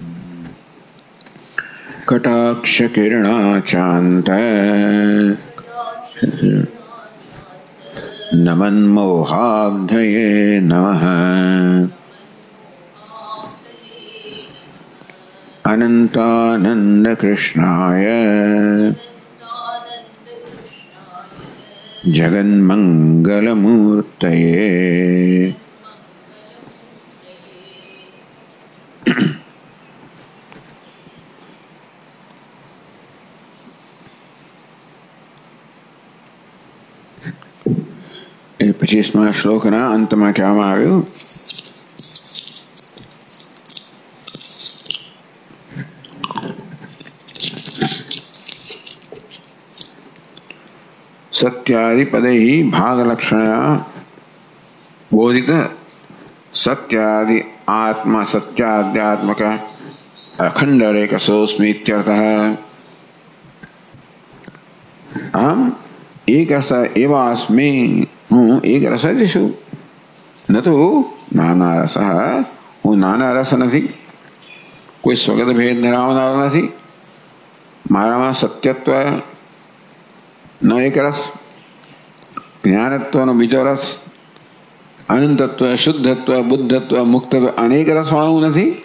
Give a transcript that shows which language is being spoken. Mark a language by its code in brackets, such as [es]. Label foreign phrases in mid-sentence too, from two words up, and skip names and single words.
[sa] कटाक्षकिरणाचान्त नमन्मोहाब्धये नमः। अनंतानंद कृष्णाय जगन्मंगलमूर्तये [gu] એ 25મા શ્લોકના અંતમાં કહેવામાં આવ્યું [sa] सत्यादिपदै भागलक्षणया बोधित सत्यादि आत्मा सत्याद्यात्मक अखंड रेकसोऽस्मीत्यर्थः। अहम एक रस एव अस्मि, [hi] हूँ एक रस [gu] જ છું, ન તો નાના રસ। હું નાના રસ નથી, કોઈ સ્વગત ભેદ ધરાવનારો નથી। મારામાં સત્યત્વ નો એક રસ, જ્ઞાનત્વનો બીજો રસ, અનંતત્વ, શુદ્ધત્વ, બુદ્ધત્વ, મુક્તત્વ અનેક રસ વાળો નથી।